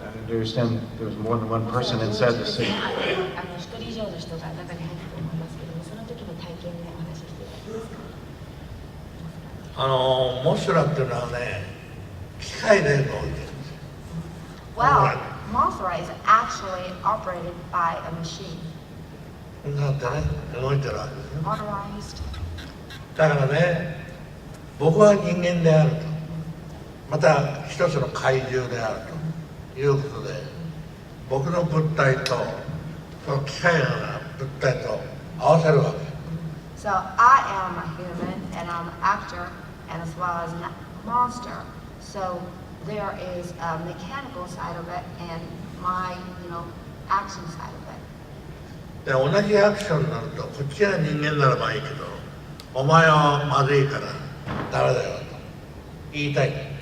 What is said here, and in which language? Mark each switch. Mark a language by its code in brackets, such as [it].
[en] I understand there was more than one person inside the suit. [ja] 一人以上の人が中に入ってると思いますけども、その時の体験でお話ししていただけますか？モスラっていうのはね、機械で動いてるんですよ。 [en] Well, Mothra is actually operated by a machine. [ja] なんてね、動いてるわけですよ。 [en] Motorized. [ja] だからね、僕は人間であると、また一つの怪獣であるということで、僕の物体とその機械の物体と合わせるわけ。 [en] So I am a human and I'm an actor and as well as a monster. So there is a mechanical side of it and my, action side of it. [ja] で同じアクションになると、こっちが人間ならばいいけど、お前はまずいからダメだよと言いたい。